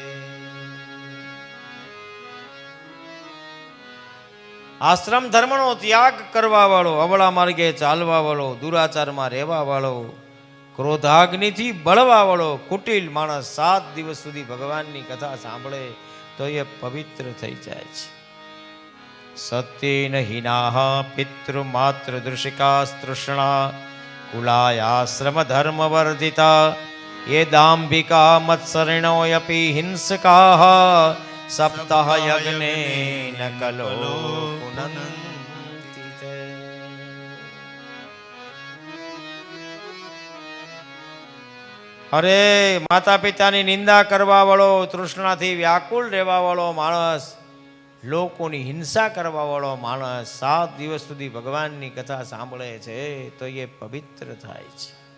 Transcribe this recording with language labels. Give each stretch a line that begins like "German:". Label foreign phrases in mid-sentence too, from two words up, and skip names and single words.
Gujarati: આશ્રમ ધર્મનો ત્યાગ કરવા વાળો, અવળા માર્ગે ચાલવા વાળો, દુરાચારમાં રહેવા વાળો, ક્રોધાગ્નિથી બળવા વાળો કુટિલ માણસ 7 દિવસ સુધી ભગવાનની કથા સાંભળે તો એ પવિત્ર થઈ જાય છે.
Sanskrit: सत्येन हिनाह पितृ मातृ दृशिका तृष्णा कुलायाश्रम धर्म वर्धिता ये दाम्भिका मत्सरिणोऽपि हिंसकाः सप्ताह यज्ञेन कलो पुनन्ति.
Gujarati: અરે માતા પિતાની નિંદા કરવા વાળો, તૃષ્ણાથી વ્યાકુળ રહેવા વાળો માણસ, લોકોની હિંસા કરવા વાળો માણસ 7 દિવસ સુધી ભગવાનની કથા સાંભળે છે તો એ પવિત્ર થાય છે.